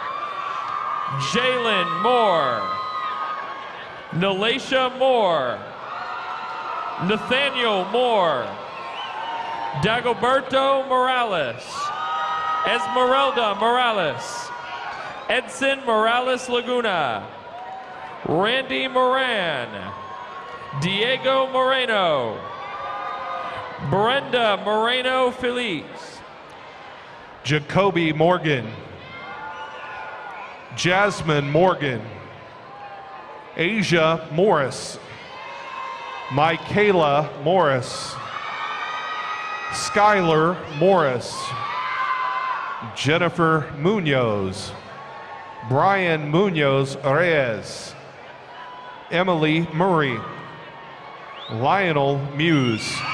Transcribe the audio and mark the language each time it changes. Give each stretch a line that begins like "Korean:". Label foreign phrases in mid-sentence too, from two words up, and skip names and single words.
English: Nalacia Moore, Nathaniel Moore, Dagoberto Morales, Esmeralda Morales, Edson Morales Laguna, Randy Moran, Diego Moreno, Brenda Moreno Feliz, Jacoby Morgan, Jasmine Morgan, Asia Morris, Michaela Morris, Skylar Morris, Jennifer Munoz, Brian Munoz Reyes, Emily Murray, Lionel Muse,